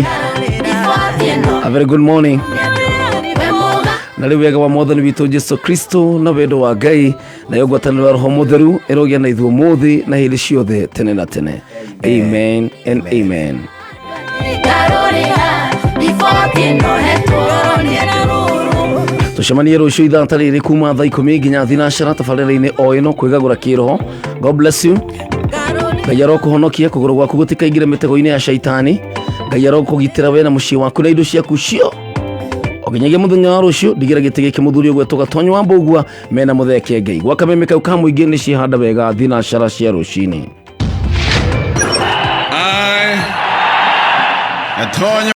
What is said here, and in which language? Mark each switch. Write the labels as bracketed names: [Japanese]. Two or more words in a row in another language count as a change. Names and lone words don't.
[English] A very good morning. [Kikuyu] Na rĩu wega wa Mwathani witũ Jesu Kristo na wendo wa Ngai na yogwatanĩro ya Roho Mũtheru ĩrogĩa na ithuĩ mũthĩ na hĩndĩ ciothe tene na tene. [English] Amen and amen. [Kikuyu] Tucemanie rũciũ ithaa tarĩrĩ kuma thaa 10 nginya thinacara tabarĩra-inĩ o ĩno Kwigagura Kiroho. [English] God bless you. [Kikuyu] Ngai arokuhonokia kũgũrũ gwaku gũtikaingĩre mĩtego-inĩ ya shaitani. Ngai arokũgitĩra we na mũciĩ waku na indo ciaku cio. Oginyagia mũthenya wa rũciũ ndigira gĩtĩ gĩkĩ mũthuri ũgwetwo Gatonyo wa Mbũgua mena Mũtheki Ngai. Gwa kameme kau ka mũingĩ nĩ cihanda wega thinacara cia rũcinĩ.